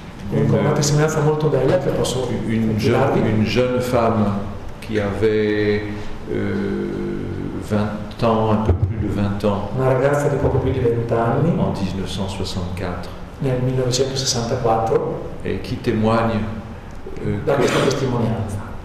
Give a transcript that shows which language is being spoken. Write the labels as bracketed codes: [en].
[it] Una testimonianza molto bella che posso [fr] une jeune femme qui avait 20 ans, un peu plus de 20 ans, [it] una ragazza di poco più di 20 anni [fr] en 1964, [it] nel 1964 [fr] et qui témoigne [it] da questa testimonianza